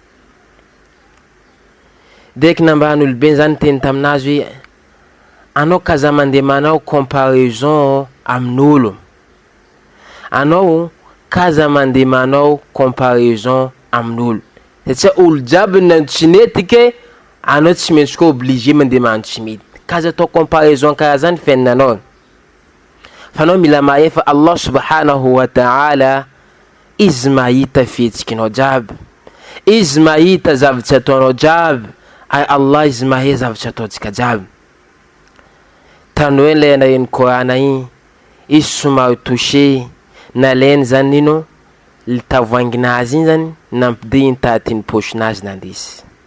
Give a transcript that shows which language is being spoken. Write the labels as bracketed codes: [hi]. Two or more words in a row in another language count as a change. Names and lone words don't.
[mg] Deka nambarany olobe zany teny taminazy hoe anao kaza mandeha manao comparaison amin'olo, anao kaza mandeha manao comparaison amin'olo satria olo jiaby nantsinetike anao tsy maintsy koa obligé mandeha manotsimity kaza atao comparaison karaha zany fiainanao. Fa anao mila mahay fa [ar] الله سبحانه وتعالى [mg] izy mahita fihetsikinao jiaby, izy mahita zavatra ataonao jiaby ay Allah izy mahay zavatra ataontsika jiaby. Tanoi lay nalainy korana iny izy somary touché nalainy zany nino tavoahanginazy iny zany nampidiny iny tahatiny pochinazy nandesy.